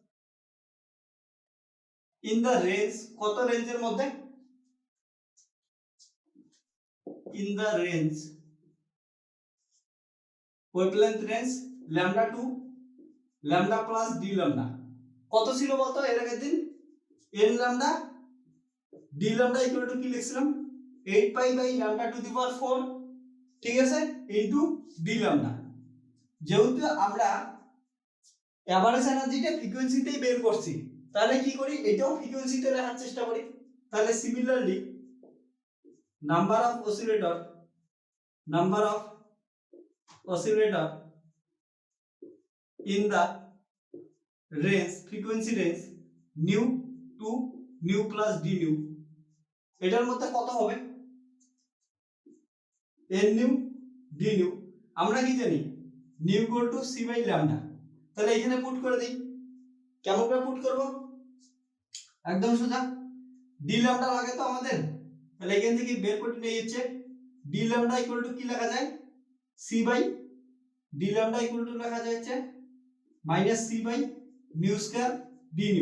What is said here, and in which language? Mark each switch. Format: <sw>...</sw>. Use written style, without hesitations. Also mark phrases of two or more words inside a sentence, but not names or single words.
<en>in the range,</en> <bn>কত রেঞ্জের মধ্যে,</bn> <en>in the range wavelength range lambda to lambda plus d lambda,</en> <bn>কত ছিল বলতো এর আগের দিন,</bn> <en>n lambda d lambda equal to</en> <bn>কি লিখছিলাম</bn> <en>8 pi by lambda to the power 4,</en> <bn>ঠিক আছে,</bn> <en>into d lambda.</en> <bn>যেহেতু আমরা এভারেজ এনার্জিটা ফ্রিকোয়েন্সিতেই বের করছি, তাহলে কি করি এটাও ফ্রিকোয়েন্সিতে লেখার চেষ্টা করি, তাহলে সিমিলারলি</bn> <en>number of oscillator in the range frequency range nu to nu plus d nu,</en> <bn>এটার মধ্যে কত হবে</bn> <en>n nu d nu,</en> <bn>আমরা কি জানি</bn> <en>nu equal to c by lambda,</en> <bn>তাহলে এখানে পুট করে দেই কেমন করে পুট করব? একদম সোজা,</bn> <en>d lambda</en> <bn>লাগে তো আমাদের, তাহলে এখান থেকে বের করে নিয়ে যাচ্ছে</bn> <en>d lambda equal to</en> <bn>কি লেখা যায়,</bn> <en>c by d lambda equal to</en> <bn>লেখা যাচ্ছে</bn> <en>minus c by nu square d nu.</en>